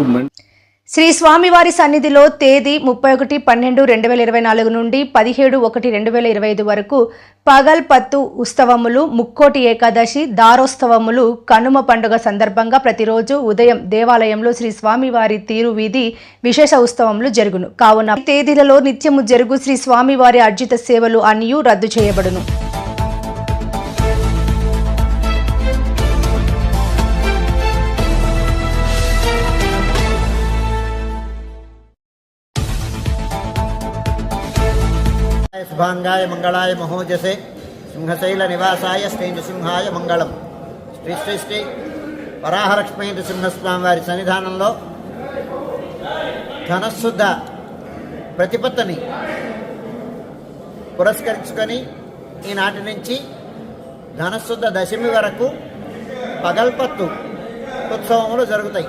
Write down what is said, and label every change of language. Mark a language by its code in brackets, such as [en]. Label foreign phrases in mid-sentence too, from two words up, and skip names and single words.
[te] శ్రీ స్వామివారి సన్నిధిలో తేదీ 31/12/2024 నుండి 17/1/2025 వరకు పగల్పత్తు ఉత్సవములు, ముక్కోటి ఏకాదశి, దారోత్సవములు, కనుమ పండుగ సందర్భంగా ప్రతిరోజు ఉదయం దేవాలయంలో శ్రీ స్వామివారి తీరువీధి విశేష ఉత్సవములు జరుగును. కావున తేదీలలో నిత్యము జరుగు శ్రీ స్వామివారి అర్జిత సేవలు అన్నీ రద్దు చేయబడును. [sa] शुभांगाय मंगलाय महोजसे सिंहशैल निवासाय श्री नृसिंहाय मंगलम. [te] श्री श्री श्री వరాహలక్ష్మీ నృసింహస్వామి వారి సన్నిధానంలో ధనశుద్ధ ప్రతిపత్తిని పురస్కరించుకొని ఈనాటి నుంచి ధనశుద్ధ దశమి వరకు పగల్పత్తు ఉత్సవములు జరుగుతాయి.